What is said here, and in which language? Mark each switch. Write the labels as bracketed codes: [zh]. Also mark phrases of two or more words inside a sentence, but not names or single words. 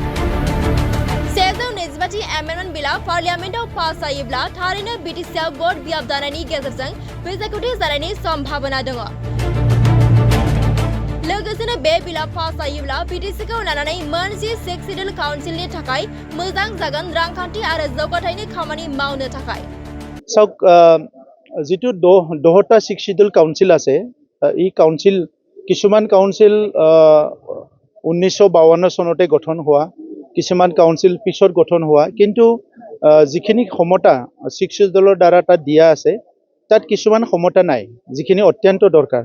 [brx] 125 [en] amendment billआ [brx] पार्लियामेन्टआव पास जायोब्ला थारैनो बिटिसिआव भट बियाब जानायनि गेजेरजों बिसायख'थि जानायनि सम्भावना दङ। लोगोसेनो बे बिला पास जायोब्ला बिटिसिखौ लानानै मोनसे 6 [en] schedule councilनि [brx] थाखाय मोजां जागोन रांखान्थि आरो जौगाथायनि खामानि मावनो थाखाय। [as] जितु 10টা 6 [en] schedule council [as] আছে এই কাউন্সিল কিছুমান কাউন্সিল 1952 চনতে গঠন হোৱা কিছুমান কাউন্সিল পিছত গঠন হোৱা কিন্তু যিখিনি ক্ষমতা 6 সিডুলৰ দ্বাৰা তাত দিয়া আছে তাত কিছুমান ক্ষমতা নাই যিখিনি অত্যন্ত দৰকাৰ।